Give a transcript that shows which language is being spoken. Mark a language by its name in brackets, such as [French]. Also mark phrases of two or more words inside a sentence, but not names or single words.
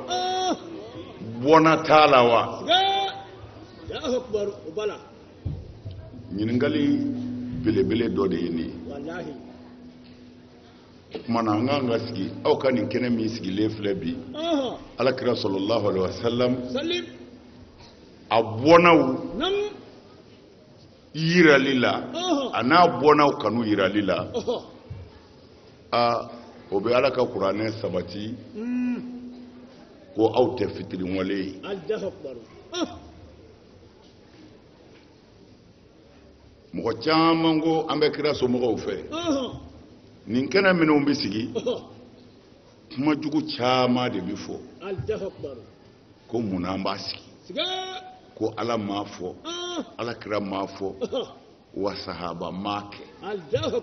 [Bambara] bɔnna t'a la wa? ɲininkali belebele dɔ de ye nin ye. o tuma na an k'an ka sigi aw ka nin kɛnɛ min sigilen filɛ bi alakira [Arabic] صلى الله عليه وسلم [Bambara] a bɔnnaw yirali la a n'a bɔnnaw kanu yirali la o bɛ ala ka kuranɛ sabati ko aw tɛ fitiriwale ye. mɔgɔ caman ko an bɛ kira somɔgɔw fɛ nin kɛnɛ minnu bɛ sigi kuma jugu caman de bɛ fɔ ko munna an b'a sigi ko ala m'a fɔ ala kira m'a fɔ wa sahaba m'a kɛ.